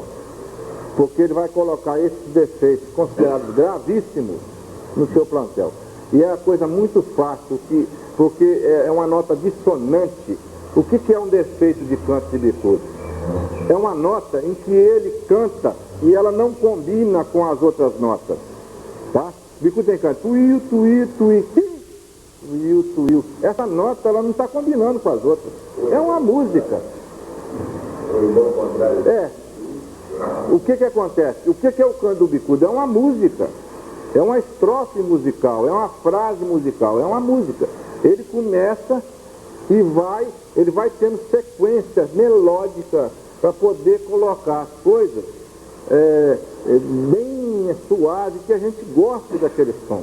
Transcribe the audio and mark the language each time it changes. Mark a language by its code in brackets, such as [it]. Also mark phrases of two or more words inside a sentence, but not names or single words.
[pt] Porque ele vai colocar esses defeitos considerados gravíssimos no seu plantel. E é uma coisa muito fácil, porque é uma nota dissonante. O que é um defeito de canto de bicudo? É uma nota em que ele canta e ela não combina com as outras notas. Tá? Bicudo tem canto, tuiu, tuiu, tuiu, tuiu, tuiu. Essa nota ela não está combinando com as outras. É uma música. É. O que acontece? O que é o canto do bicudo? É uma música. É uma estrofe musical, é uma frase musical, é uma música. Ele começa e ele vai tendo sequências melódicas para poder colocar as coisas bem suave, que a gente gosta daquele som.